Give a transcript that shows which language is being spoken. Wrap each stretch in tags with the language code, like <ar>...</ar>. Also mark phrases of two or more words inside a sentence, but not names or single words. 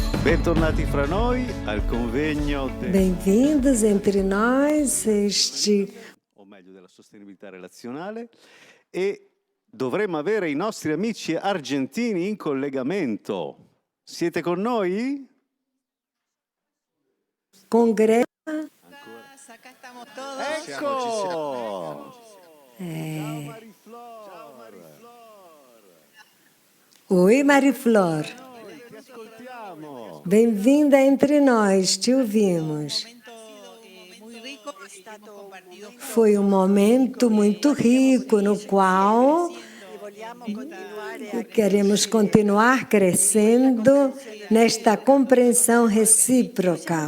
<it>Bentornati fra noi al convegno</it> <pt>Bem-vindos entre nós,</pt> <it>o meglio della sostenibilità relazionale, e dovremmo avere i nostri amici argentini in collegamento. Siete con noi? congresso.</it> <es>Acá estamos todos.</es> <it>Ecco!</it> <pt>É...</pt> <it>Ciao Mariflor!</it> <pt>Oi, Mariflor.</pt> <it>Ti ascoltiamo!</it> <pt>Bem-vinda entre nós, te ouvimos. Foi um momento muito rico no qual queremos continuar crescendo nesta compreensão recíproca.</pt>